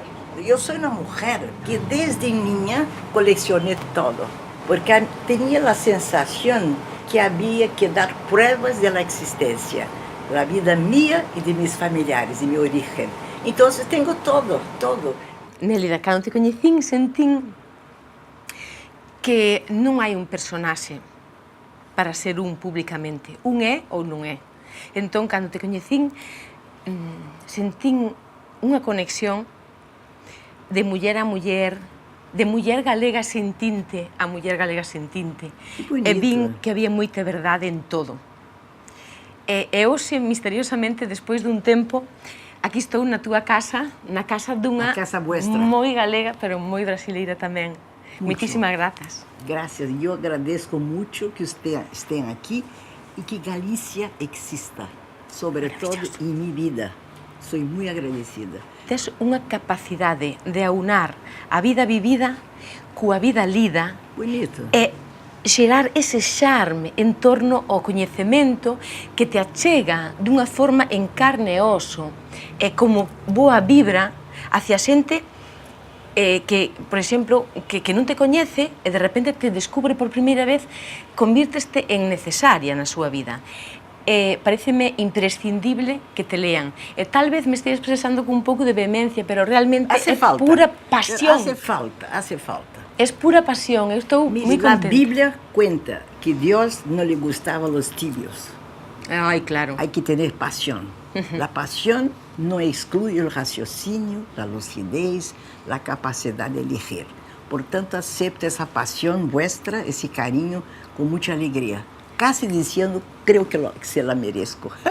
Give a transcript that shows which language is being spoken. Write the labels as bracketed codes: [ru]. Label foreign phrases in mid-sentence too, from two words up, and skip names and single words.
[es] Yo soy una mujer que desde niña coleccioné todo, porque tenía la sensación que había que dar pruebas de la existencia, la vida mía y de mis familiares, de mi origen. Entonces tengo todo, todo. [gl] Nélida, cando te coñecín, sentín que non hai un personaxe para ser un públicamente. Un é ou non é. Entón, cando te coñecín, sentín unha conexión de muller a muller, de muller galega sentinte a muller galega sentinte. E vin que había moita verdade en todo. E hoxe, misteriosamente, despois dun tempo, aquí estou na túa casa, na casa dunha moi galega, pero moi brasileira tamén. Muitísimas grazas. [es] Gracias. [pt] Eu agradeço muito que estén aqui e que Galícia exista, sobretudo em minha vida. Sou muito agradecida. [gl] Tes unha capacidade de aunar a vida vivida coa vida lida. Bonito. E xerar ese charme en torno ao coñecemento que te achega dunha forma en carne e oso e como boa vibra hacia xente que, por exemplo, que non te coñece e de repente te descubre por primeira vez, convírteste en necesaria na súa vida. Pareceme imprescindible que te lean. E tal vez me estea expresando con un pouco de vehemencia, pero realmente é pura pasión. [es] Hace falta. [gl] É pura pasión, eu estou moi contenta. [pt] A Bíblia cuenta que Deus não lhe gustava [es] los tibios. [pt] Ai, claro. [es] Hay que tener pasión. La pasión no excluye el raciocinio, la lucidez, la capacidad de elegir. Por tanto, acepto esa pasión vuestra, ese cariño, con mucha alegría. Casi diciendo, creo que se la merezco.